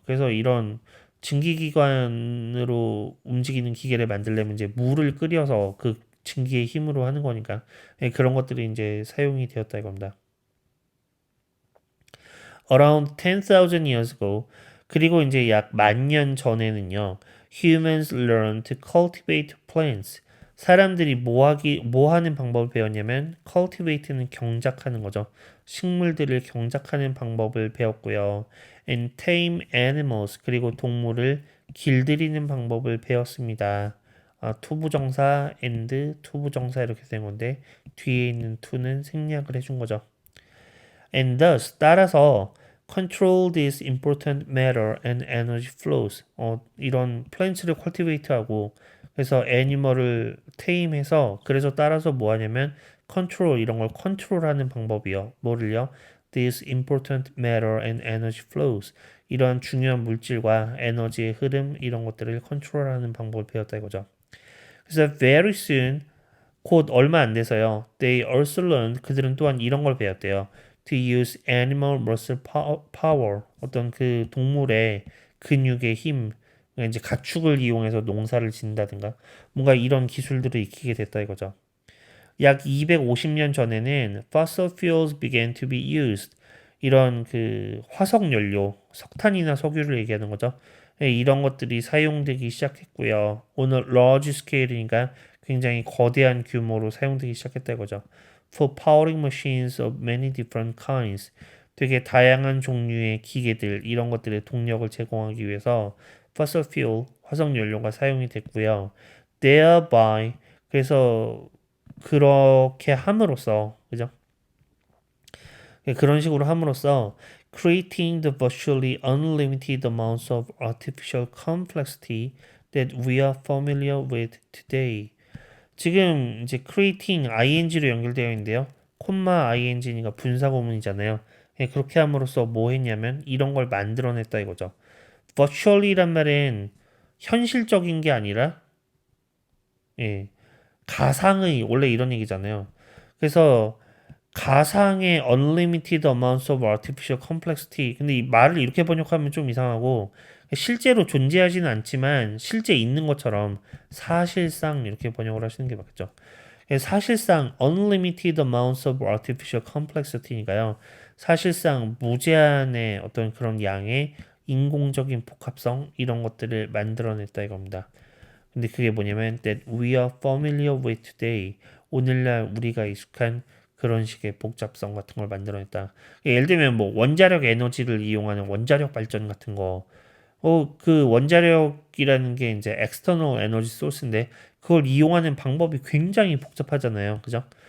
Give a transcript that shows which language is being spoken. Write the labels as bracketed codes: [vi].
[ko] 그래서 이런 증기기관으로 움직이는 기계를 만들려면 이제 물을 끓여서 그 증기의 힘으로 하는 거니까 예, 그런 것들이 이제 사용이 되었다 이겁니다. [en] Around 10,000 years ago [ko] 그리고 이제 약 10,000년 전에는요. [en] Humans learned to cultivate plants. [ko] 사람들이 뭐 하는 방법을 배웠냐면 cultivate는 경작하는 거죠. 식물들을 경작하는 방법을 배웠고요. [en] And tame animals [ko] 그리고 동물을 길들이는 방법을 배웠습니다. 투부정사 and 투부정사 이렇게 된 건데 뒤에 있는 to는 생략을 해준 거죠. [en] And thus [ko] 따라서 [en] control this important matter and energy flows. [ko] 이런 plant를 cultivate하고 그래서 애니멀을 테임해서 그래서 따라서 뭐 하냐면 control 이런 걸 컨트롤하는 방법이요. 뭐를요? [en] This important matter and energy flows. [ko] 이런 중요한 물질과 에너지의 흐름 이런 것들을 컨트롤하는 방법을 배웠다 이거죠. 그래서 [en] very soon [ko] 곧 얼마 안 돼서요. [en] They also learned [ko] 그들은 또한 이런 걸 배웠대요. [en] To use animal muscle power [ko] 어떤 그 동물의 근육의 힘 그러니까 이제 가축을 이용해서 농사를 짓는다든가 뭔가 이런 기술들을 익히게 됐다 이거죠. 약 250년 전에는 [en] fossil fuels began to be used. [ko] 이런 그 화석 연료, 석탄이나 석유를 얘기하는 거죠. 예, 이런 것들이 사용되기 시작했고요. 오늘 [en] large scale [ko] 이니까 굉장히 거대한 규모로 사용되기 시작했다 이거죠. [en] For powering machines of many different kinds. [ko] 되게 다양한 종류의 기계들, 이런 것들의 동력을 제공하기 위해서 fossil fuel, 화석 연료가 사용이 됐고요. Thereby, 그래서 그렇게 함으로써 그죠? 그런 식으로 함으로써 [en] creating the virtually unlimited amounts of artificial complexity that we are familiar with today. [ko] 지금 이제 creating ing로 연결되어 있는데요. 콤마 ing니까 분사구문이잖아요. 그렇게 함으로써 뭐 했냐면 이런 걸 만들어냈다 이거죠. virtually란 말은 현실적인 게 아니라 예, 가상의 원래 이런 얘기잖아요. 그래서 가상의 [en] unlimited amounts of artificial complexity. [ko] 근데 이 말을 이렇게 번역하면 좀 이상하고 실제로 존재하지는 않지만 실제 있는 것처럼 사실상 이렇게 번역을 하시는 게 맞겠죠. 사실상 [en] unlimited amounts of artificial complexity니까요. [ko] 사실상 무제한의 어떤 그런 양의 인공적인 복합성 이런 것들을 만들어냈다 이겁니다. 근데 그게 뭐냐면 [en] that we are familiar with today. [ko] 오늘날 우리가 익숙한 그런 식의 복잡성 같은 걸 만들어냈다. 예를 들면 뭐 원자력 에너지를 이용하는 원자력 발전 같은 거. 그 원자력이라는 게 이제 external 에너지 소스인데 그걸 이용하는 방법이 굉장히 복잡하잖아요. 그죠?